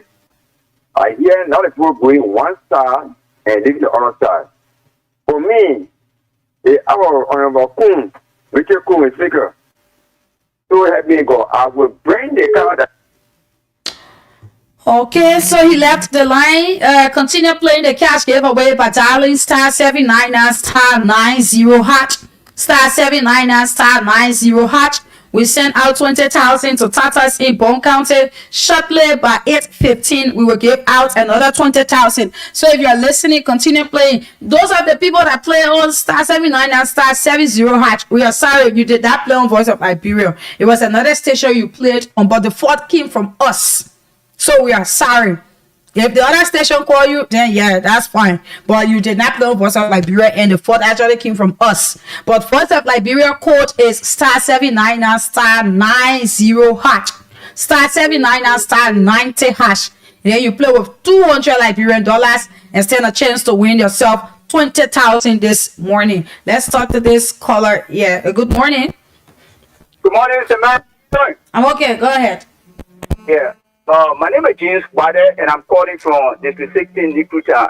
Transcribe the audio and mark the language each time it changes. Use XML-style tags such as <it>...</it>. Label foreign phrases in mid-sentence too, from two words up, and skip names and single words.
<en>I hear now the people going 1 star and leave the other side. For me, our honorable Kun, Richard Kun is speaker. So help me go. I will bring the car that. Okay, so he left the line. Continue playing the cash giveaway by dialing star 799 star 90 hash. Star 799 star 90 hash. We sent out 20,000 to Tatas in Bone County. Shortly by 8:15, we will give out another 20,000. So if you are listening, continue playing. Those are the people that play on star 799 star 70 hash. We are sorry you did not play on Voice of Liberia. It was another station you played on, but the fourth came from us. So we are sorry. If the other station call you, then yeah, that's fine. But you did not play Voice of Liberia, and the fourth actually came from us. But Voice of Liberia code is star 799 star 90 hash. Star 799 star 90 hash. And then you play with $200 Liberian dollars and stand a chance to win yourself 20,000 this morning. Let's talk to this caller. Yeah, good morning. Good morning, Samantha. I'm okay. Go ahead. Yeah. My name is James Wader, and I'm calling from District 16, Nikucha.</en>